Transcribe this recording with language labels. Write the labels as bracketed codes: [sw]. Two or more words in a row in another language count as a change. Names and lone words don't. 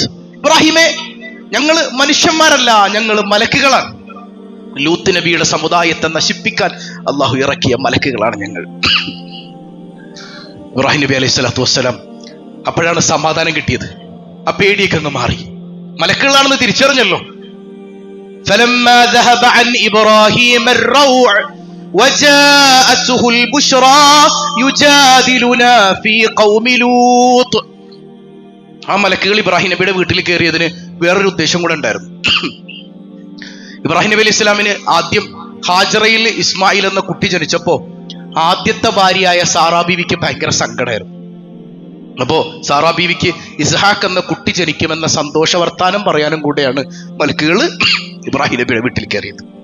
[ml] ഇബ്രാഹിമേ, ഞങ്ങള് മനുഷ്യന്മാരല്ല, ഞങ്ങള് മലക്കുകളാണ്. ലൂത്ത് നബിയുടെ സമുദായത്തെ നശിപ്പിക്കാൻ അള്ളാഹു ഇറക്കിയ മലക്കുകളാണ് ഞങ്ങൾ. ഇബ്രാഹിം നബി [ar] عليه الصلاة والسلام [ml] അപ്പോഴാണ് സമാധാനം കിട്ടിയത്. ആ പേടിയൊക്കെ അങ്ങ് മാറി. മലക്കുകളാണെന്ന് തിരിച്ചറിഞ്ഞല്ലോ. [ar] فلما ذهب عن إبراهيم الروع وجاءته البشرى يجادلنا في قوم لوط. [ml] ആ മലക്കുകൾ ഇബ്രാഹിം നബിയുടെ വീട്ടിൽ കയറിയതിന് വേറൊരു ഉദ്ദേശം കൂടെ ഉണ്ടായിരുന്നു. ഇബ്രാഹിം നബി അലൈഹി ഇസ്ലാമിന് ആദ്യം ഹാജറയിൽ ഇസ്മായിൽ എന്ന കുട്ടി ജനിച്ചപ്പോ ആദ്യത്തെ ഭാര്യയായ സാറാ ബീവിക്ക് ഭയങ്കര സങ്കടമായിരുന്നു. അപ്പോ സാറാ ബീവിക്ക് ഇസ്ഹാഖ് എന്ന കുട്ടി ജനിക്കുമെന്ന സന്തോഷ വർത്താനം പറയാനും കൂടെയാണ് മലക്കുകൾ ഇബ്രാഹിം നബിയുടെ വീട്ടിൽ കയറിയത്.